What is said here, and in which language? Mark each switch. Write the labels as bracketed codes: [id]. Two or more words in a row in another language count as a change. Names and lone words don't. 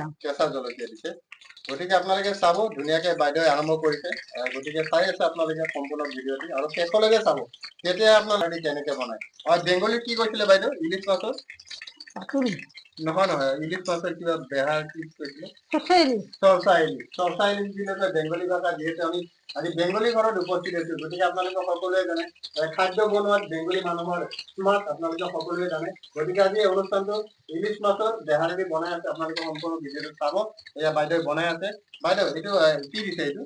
[as] কেঁচা জলকীয়া দিছে। গতিকে আপোনালোকে চাব ধুনীয়াকে বাইদেউ আৰম্ভ কৰিছে। গতিকে চাই আছে আপোনালোকে সম্পূৰ্ণ ভিডিঅ'টি আৰু শেষলৈকে চাব, তেতিয়া আপোনালোকে কেনেকে বনায়। আৰু বেংগলীত কি কৈছিলে বাইদেউ? ইলিশ মাছৰ পাতুৰি নহয় নহয়, ইলিশ মাছৰ কিবা বেহাৰ কি কৈছিলে? [bn] সরষে ইলিশ। [as] সৰষা ইলিশ। সৰষা ইলিশ দিলে বেংগলী ভাষা। যিহেতু আমি আজি বেংগলী ঘৰত উপস্থিত হৈছো, গতিকে আপোনালোকে সকলোৱে জানে খাদ্য বনোৱাত বেংগলী মানুহৰ স্মাৰ্ট আপোনালোকে সকলোৱে জানে। গতিকে আজি এই অনুষ্ঠানটো ইলিশ মাছৰ বেহাৰেদি বনাই আছে। আপোনালোকে সম্পূৰ্ণ ভিডিঅ'টো চাব। এয়া বাইদেউ বনাই আছে। বাইদেউ এইটো কি দিছে? এইটো